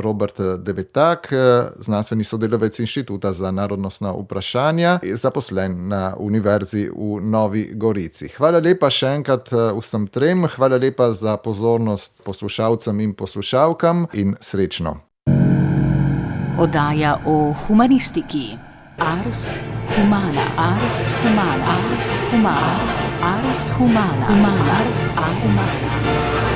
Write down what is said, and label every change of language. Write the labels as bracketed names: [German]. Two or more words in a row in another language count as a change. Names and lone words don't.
[Slovenian] Robert Devetak, znanstveni sodelavec Inštituta za narodnostna vprašanja, zaposlen na Univerzi v Novi Gorici. Hvala lepa še enkrat vsem trem, hvala lepa za pozornost poslušalcem in poslušalkam in srečno. Oddaja o humanistiki. [Latin] Ars Humana, Ars Humana, Ars Humana, Ars Humana, Ars Humana.